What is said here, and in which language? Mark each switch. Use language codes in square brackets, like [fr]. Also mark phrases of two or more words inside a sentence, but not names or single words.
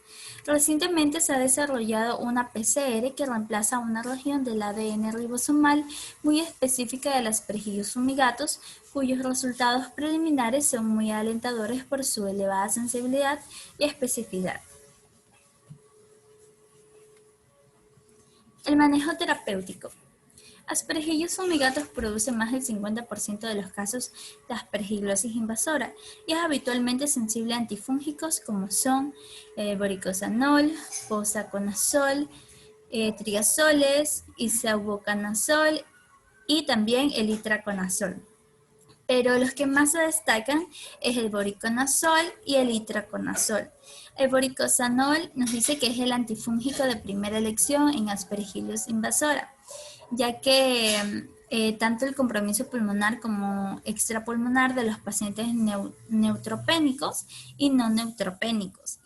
[es] Recientemente se ha desarrollado una PCR que reemplaza una región del ADN ribosomal muy específica de las Aspergillus fumigatus, cuyos resultados preliminares son muy alentadores por su elevada sensibilidad y especificidad. El manejo terapéutico. Aspergillus fumigatus produce más del 50% de los casos de aspergillosis invasora y es habitualmente sensible a antifúngicos como son voriconazol, posaconazol, triazoles, isobucanazol y también el itraconazol. Pero los que más se destacan es el voriconazol y el itraconazol. El voriconazol nos dice que es el antifúngico de primera elección en Aspergillus invasora, ya que tanto el compromiso pulmonar como extrapulmonar de los pacientes neutropénicos y no neutropénicos.